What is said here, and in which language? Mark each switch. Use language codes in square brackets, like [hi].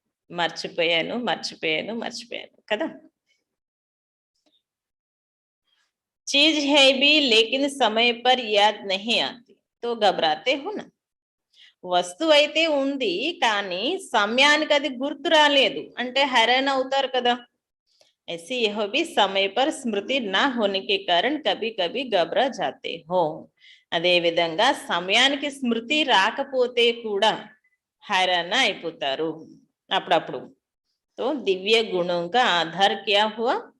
[te] మర్చిపోయాను మర్చిపోయాను మర్చిపోయాను కదా. [hi] चीज है भी लेकिन समय पर याद नहीं आती तो घबराते हो ना. [te] వస్తువు అయితే ఉంది కానీ సమయానికి అది గుర్తు రాలేదు అంటే హైరాన్ అవుతారు కదా. [hi] ऐसे यह भी समय पर स्मृति ना होने के कारण कभी कभी घबरा जाते हो. [te] అదే విధంగా సమయానికి స్మృతి రాకపోతే కూడా హైరాన్ అయిపోతారు అప్పుడప్పుడు. [hi] तो दिव्य गुणों का आधार क्या हुआ?